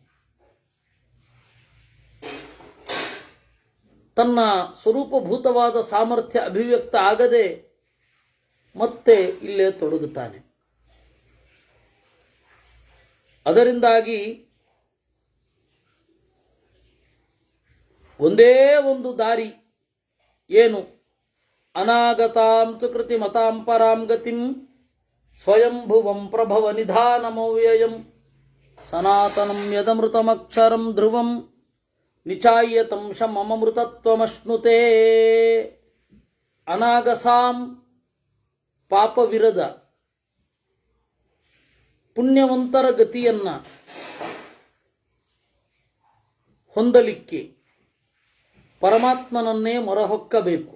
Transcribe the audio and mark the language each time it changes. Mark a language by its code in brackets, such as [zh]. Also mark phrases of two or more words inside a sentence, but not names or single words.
[kn] ತನ್ನ ಸ್ವರೂಪಭೂತವಾದ ಸಾಮರ್ಥ್ಯ ಅಭಿವ್ಯಕ್ತ ಆಗದೆ ಮತ್ತೆ ಇಲ್ಲೇ ತೊಡಗುತ್ತಾನೆ. ಅದರಿಂದಾಗಿ ಒಂದೇ ಒಂದು ದಾರಿ ಏನು? [sa] ಅನಾಗತಾಂ ಸುಕೃತಿ ಮತಾಂ ಪರಾಂ ಗತಿಂ ಸ್ವಯಂಭುವಂ ಪ್ರಭವ ನಿಧಾನಮವ್ಯಯಂ ಸನಾತನಂ ಯದಮೃತಮಕ್ಷರಂ ಧ್ರುವಂ ನಿಚಾಯ್ಯತಂ ಶಮಮೃತತ್ವಮಶ್ನುತೆ. [kn] ಅನಾಗಸಾಂ ಪಾಪವಿರದ ಪುಣ್ಯವಂತರ ಗತಿಯನ್ನ ಹೊಂದಲಿಕ್ಕೆ ಪರಮಾತ್ಮನನ್ನೇ ಮೊರಹೊಕ್ಕಬೇಕು.